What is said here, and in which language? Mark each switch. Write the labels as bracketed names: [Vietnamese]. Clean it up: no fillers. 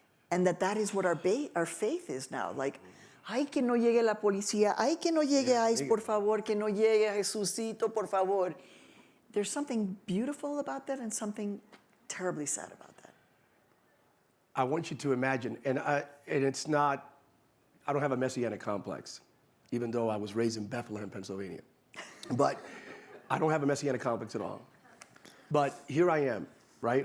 [English] And that is what our faith is now. [Spanish] Like, ay, que no llegue la policía, ay, que no llegue ICE, por favor, que no llegue Jesucito, por favor. [English] There's something beautiful about that and something terribly sad about that. I want you to imagine, and it's not, I don't have a messianic complex, even though I was raised in Bethlehem, Pennsylvania. But I don't have a messianic complex at all. But here I am, right?